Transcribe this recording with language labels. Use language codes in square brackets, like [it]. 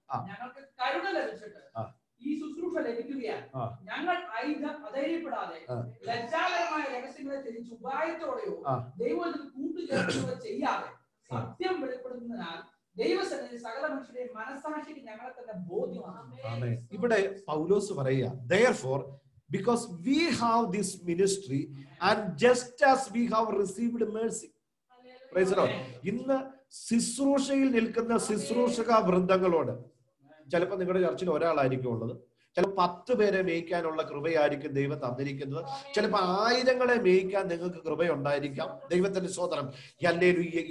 [ml] ഞങ്ങൾക്ക് കരുണ ലഭിച്ചിട്ട് ഈ ശുശ്രൂഷ ലഭിക്കുകയാൽ ഞങ്ങൾ അധൈര്യപ്പെടാതെ ലജ്ജാകരമായ രഹസ്യങ്ങളെ തിരിച്ച് ഉപായത്തോടെയോ ദൈവത്തിൽ കൂട്ടുചേർക്കുകയോ ചെയ്യാതെ സത്യം വെളിപ്പെടുത്തുന്നതിനാൽ ദൈവസന്നിധി സകല മനുഷ്യരുടെയും മനസ്സാക്ഷിക്ക് ഞങ്ങളെ തന്നെ ബോധ്യമാണ്. ഇവിടെ പൗലോസ് പറയുക, [en] therefore because we have this ministry and just as we have received mercy. Praise the Lord. [ml] ഇന്ന് ശുശ്രൂഷയിൽ നിൽക്കുന്ന ശുശ്രൂഷക വൃന്ദങ്ങളോട്, ചിലപ്പോൾ നിങ്ങളുടെ ചർച്ചിൽ ഒരാളായിരിക്കും ഉള്ളത്, ചിലപ്പോൾ 10 പേരെ മേയ്ക്കാനുള്ള കൃപയായിരിക്കും ദൈവം തന്നിരിക്കുന്നത്, ചിലപ്പോൾ 1000 മേയ്ക്കാൻ നിങ്ങൾക്ക് കൃപയുണ്ടായിരിക്കാം. ദൈവത്തിന്റെ സ്തോത്രം. ഹല്ലേലൂയ.